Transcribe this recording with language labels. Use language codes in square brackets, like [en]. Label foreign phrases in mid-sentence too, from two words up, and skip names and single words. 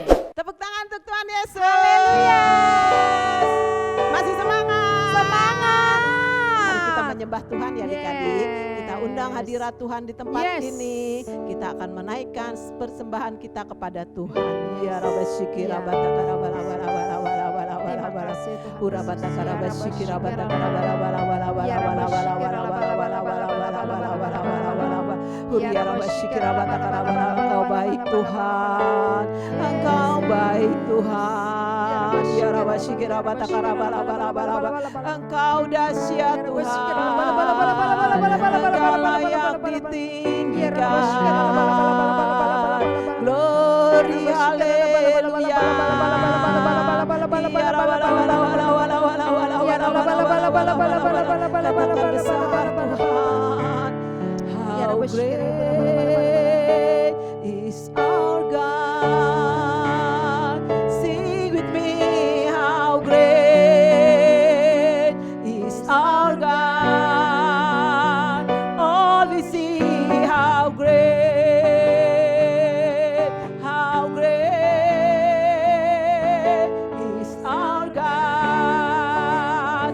[id] Tepuk tangan untuk Tuhan Yesus. Haleluya. Masih semangat. Semangat. Mari kita menyembah Tuhan ya adik-adik. Kita undang Yes. hadirat Tuhan di tempat Yes. ini. Kita akan menaikkan persembahan kita kepada Tuhan. Ya Rabba Syikira Ya. Bataka Rabba Rabba Rabba Rabba Rabba Rabba Terima Rabba kasih Tuhan Pura Yesus. Bataka Ya Rabba Rabba Syikira Syikira Bataka Rabba Rabba Rabba Rabba Rabba Ya Rabba Rabba Rabba Syikira Rabba Rabba Rabba Rabba Rabba Rabba Rabba Rabba Rabba Rabba Rabba Rabba Huri Ya Ya Rabba Rabba Syikira Syikira Rabba Bataka Rabba Rabba Rabba. Rabba Engkau Rabba baik Rabba Tuhan. Engkau baik Tuhan. Ya Rabba Syikira Bataka Rabba Rabba Rabba Rabba. Engkau dahsyat Tuhan. Engkau layak ditinggikan. Glory haleluya. Ya Rabba Rabba Rabba Rabba Rabba Rabba Rabba Rabba Rabba Rabba. Katakan besar Tuhan. [en] How great is our God. Sing with me, how great is our God. All we see, how great is our God.